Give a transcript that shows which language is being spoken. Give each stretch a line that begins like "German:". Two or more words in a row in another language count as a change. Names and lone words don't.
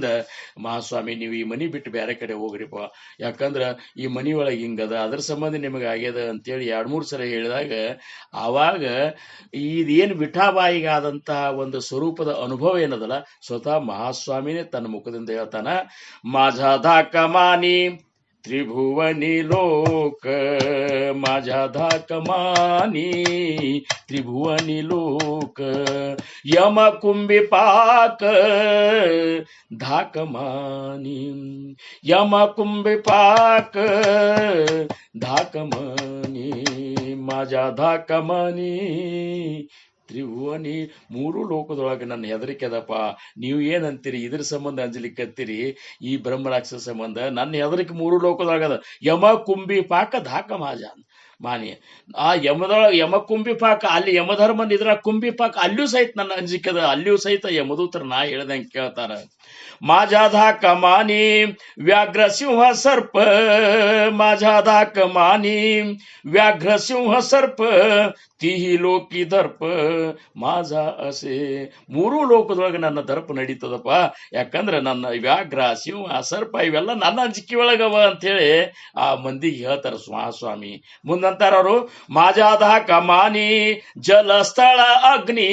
Kannada: ಮಹಾಸ್ವಾಮಿ ನೀವು ಈ ಮನಿ ಬಿಟ್ಟು ಬೇರೆ ಕಡೆ ಹೋಗ್ರಿಪ್ಪ, ಯಾಕಂದ್ರ ಈ ಮನಿಯೊಳಗೆ ಹಿಂಗದ, ಅದ್ರ ಸಂಬಂಧ ನಿಮಗೆ ಆಗ್ಯದ ಅಂತೇಳಿ 2-3 ಸಲ ಹೇಳಿದಾಗ, ಆವಾಗ ಇದೇನು ವಿಠಾಬಾಯಿಗಾದಂತಹ ಒಂದು ಸ್ವರೂಪದ ಅನುಭವ ಏನದಲ್ಲ, ಸ್ವತಃ ಮಹಾಸ್ವಾಮಿನೇ ತನ್ನ ಮುಖದಿಂದ ಹೇಳ್ತಾನ.
Marathi: माझा धाक मानी त्रिभुवनी लोक माझ्या धाकमानी त्रिभुवनी लोक यम कुंभी पाक धाकमानी यम कुंभी पाक धाकमानी माझ्या धाकमानी
Kannada: ತ್ರಿಭುವನಿ ಮೂರು ಲೋಕದೊಳಗೆ ನನ್ನ ಹೆದರಿಕೆ ಅದಪ್ಪ. ನೀವು ಏನಂತೀರಿ? ಇದ್ರ ಸಂಬಂಧ ಅಂಜಲಿಕ್ಕತ್ತೀರಿ? ಈ ಬ್ರಹ್ಮರಾಕ್ಷಸ ಸಂಬಂಧ ನನ್ನ ಹೆದರಿಕೆ ಮೂರು ಲೋಕದೊಳಗದ.
Marathi: यम कुंभी पाक धाक मानी
Kannada: ಆ ಯಮ ಕುಂಭಿ ಪಾಕ ಅಲ್ಲಿ ಯಮಧರ್ಮನ್ ಇದ್ರ ಕುಂಭಿ ಪಾಕ ಅಲ್ಲಿಯೂ ಸಹಿತ ನನ್ನ ಅಂಜಿಕೆದ. ಅಲ್ಲಿಯೂ ಸಹಿತ ಯಮದೂತರ ನಾ ಹೇಳ್ದಂಗೆ ಕೇಳ್ತಾರ.
Marathi: माझ्या धाक मानी व्याघ्र सिंह सर्प माझ्या धाक मानी व्याघ्र सिंह सर्प तिही लोकी दर्प माझा असे.
Kannada: ಮೂರೂ ಲೋಕದೊಳಗೆ ನನ್ನ ದರ್ಪ ನಡೀತದಪ್ಪ. ಯಾಕಂದ್ರೆ ನನ್ನ ವ್ಯಾಘ್ರ ಸಿಂಹ ಸರ್ಪ ಇವೆಲ್ಲ ನನ್ನ ಅಂಜಿಕೆ ಒಳಗವ ಅಂತೇಳಿ ಆ ಮಂದಿಗೆ ಹೇಳ್ತಾರ ಸ್ವಾಮಿ. ಮುಂದಂತಾರ ಅವರು
Marathi: माझाधाक मानी जळ स्थळ अग्नी.